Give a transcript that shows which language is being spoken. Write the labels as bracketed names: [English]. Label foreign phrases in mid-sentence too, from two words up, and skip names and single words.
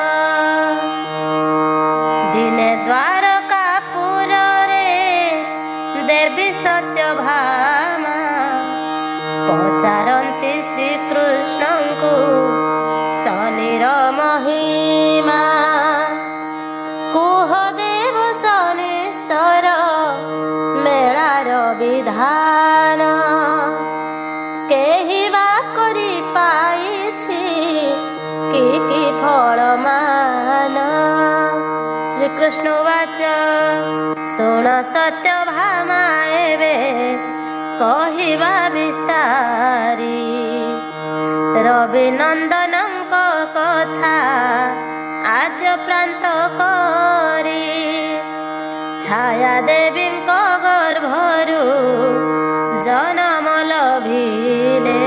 [Odia] ଦିନେ ଦ୍ୱାରକାପୁର ରେ ଦେବୀ ସତ୍ୟଭାମା ପଚାରନ୍ତି ଶ୍ରୀକୃଷ୍ଣଙ୍କୁ ଶନିର ମହିମା। କୁହ ଦେବ ଶନିଶ୍ଚର ମେଳାର ବିଧାନ କେହି ବା କରି ପାଇଛି କି ଫଳମାନ। ଶ୍ରୀକୃଷ୍ଣ ବାଚ ଶୁଣ ସତ୍ୟଭାମା ଏବେ କହିବା ବିସ୍ତାରୀ। ରବିନନ୍ଦନଙ୍କ କଥା ଆଦ୍ୟ ପ୍ରାନ୍ତ କରୀ ଛାୟା ଦେବୀଙ୍କ ଗର୍ଭରୁ ଜନ୍ମ ଲଭିଲେ।